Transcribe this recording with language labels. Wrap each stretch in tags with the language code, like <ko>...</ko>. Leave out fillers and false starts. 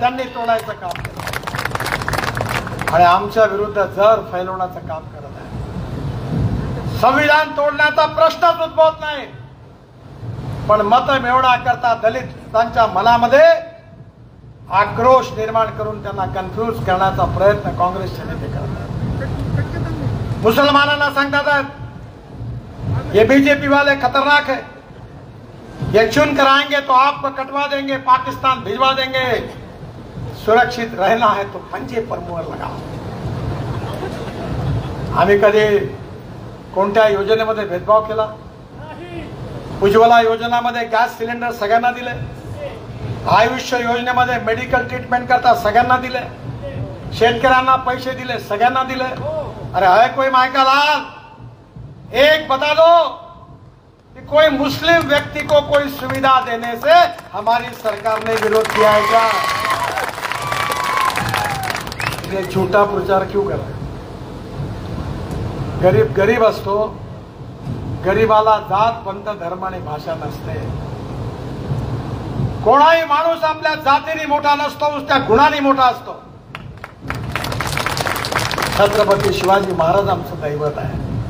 <mr>त्यांनी तोडायचं काम केलं आणि आमच्या विरुद्ध जर फैलवण्याचं काम करत आहे. संविधान तोडण्याचा प्रश्नच उद्भवत नाही, पण मत मिळवण्याकरता दलितांच्या मनामध्ये आक्रोश निर्माण करून त्यांना कन्फ्यूज करण्याचा प्रयत्न काँग्रेसचे नेते करतात. मुसलमानांना सांगतात</mr> <hi>ये बीजेपी वाले खतरनाक है, ये चुनकर आएंगे तो आपको कटवा देंगे, पाकिस्तान भिजवा देंगे, सुरक्षित रहना है तो पंजे पर मोहर लगा.</hi> <mr>आम्ही कधी कोणत्या योजनेमध्ये भेदभाव केला? उज्ज्वला योजनामध्ये गॅस सिलेंडर सगळ्यांना दिले, आयुष्य योजनेमध्ये मेडिकल ट्रीटमेंट करता सगळ्यांना दिले, शेतकऱ्यांना पैसे दिले, सगळ्यांना दिले.</mr> <hi>अरे है कोई मायका लाल, एक बता दो कि कोई मुस्लिम व्यक्ति को कोई सुविधा देने से हमारी सरकार ने विरोध किया है क्या? ये झूठा प्रचार क्यों कर रहे?</hi> <mr>गरीब गरीब असतो, गरीबाला जात पंथ धर्म आणि भाषा नसते. कोणाही माणूस आपल्या जातीने मोठा नसतो, त्या गुणाने मोठा असतो. छत्रपती शिवाजी महाराज आमचं दैवत आहे.</mr>